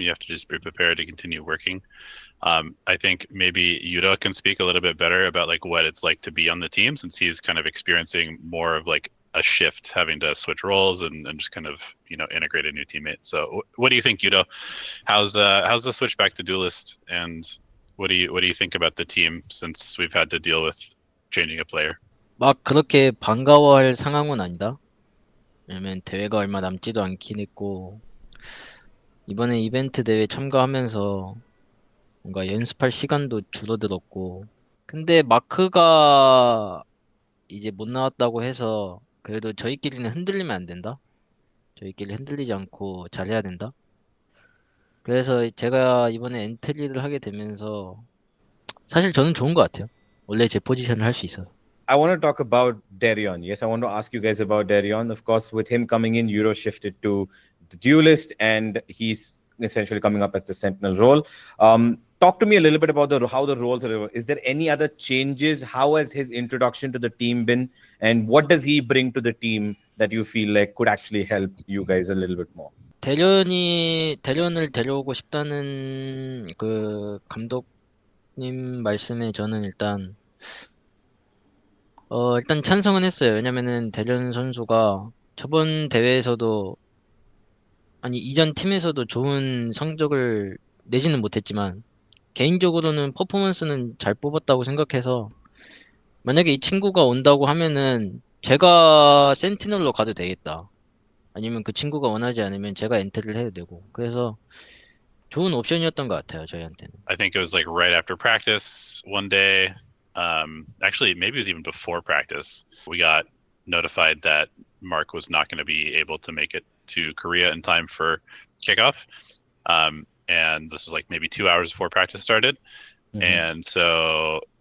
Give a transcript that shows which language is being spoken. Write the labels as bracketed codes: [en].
[en] You have to just be prepared to continue working. I think maybe Yuda can speak a little bit better about like what it's like to be on the team, since he's kind of experiencing more of like a shift, having to switch roles and just kind of integrate a new teammate. So what do you think, Yudo? How's the switch back to Duelist, and what do you think about the team since we've had to deal with changing a player? [ko] 막 그렇게 반가워할 상황은 아니다. 왜냐면 대회가 얼마 남지도 않긴 했고 이번에 이벤트 대회 참가하면서 뭔가 연습할 시간도 줄어들었고, 근데 마크가 이제 못 나왔다고 해서 그래도 저희끼리는 흔들리면 안 된다. 저희끼리 흔들리지 않고 잘해야 된다. 그래서 제가 이번에 엔트리를 하게 되면서 사실 저는 좋은 것 같아요. 원래 제 포지션을 할 수 있어서. [en] I want to talk about Deryeon. Yes, I want to ask you guys about Deryeon. Of course, with him coming in, Euro shifted to the Duelist, and he's essentially coming up as the Sentinel role. Talk to me a little bit about how the roles are. Is there any other changes? How has his introduction to the team been? And what does he bring to the team that you feel like could actually help you guys a little bit more? [ko] 대련을 데려오고 싶다는 그 감독님 말씀에 저는 일단 찬성은 했어요. 왜냐면은 대련 선수가 저번 대회에서도 아니 이전 팀에서도 좋은 성적을 내지는 못했지만 개인적으로는 퍼포먼스는 잘 뽑았다고 생각해서 만약에 이 친구가 온다고 하면은 제가 센티널로 가도 되겠다. 아니면 그 친구가 원하지 않으면 제가 엔트리를 해도 되고. 그래서 좋은 옵션이었던 것 같아요, 저희한테는. [en] I think it was like right after practice one day. Actually, maybe it was even before practice. We got notified that Mark was not going to be able to make it to Korea in time for kickoff. And this was like maybe 2 hours before practice started. Mm-hmm. And so